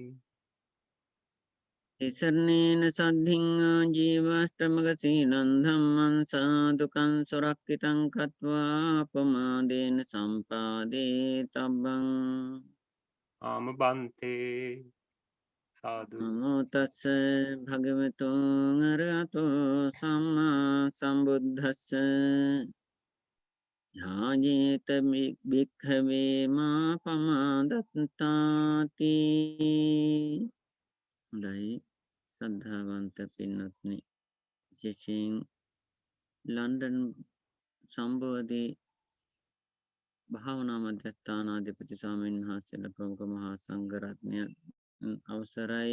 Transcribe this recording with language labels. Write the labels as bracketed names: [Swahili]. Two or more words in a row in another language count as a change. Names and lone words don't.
[Pali] තිසරණේන සද්ධින් ජීවාෂ්ටමක සීලං ධම්මං සාදුකං සුරක්ෂිතං කତ୍වා අපමාදේන සම්පාදේ තබ්බං. ආම බන්තේ සාදු. නමෝ තස්ස භගවතු අරහතෝ සම්මා සම්බුද්දස්ස ඥානේත භික්ඛවේ මා පමාදත්තාති. [Sinhala] හොඳයි සද්ධාවන්ත පින්වත්නි, විශේෂයෙන් ලන්ඩන් සම්බෝධි භාවනා මධ්‍යස්ථානාධිපති ස්වාමීන් වහන්සේලා ප්‍රමුඛ මහා සංඝරත්නය අවසරයි.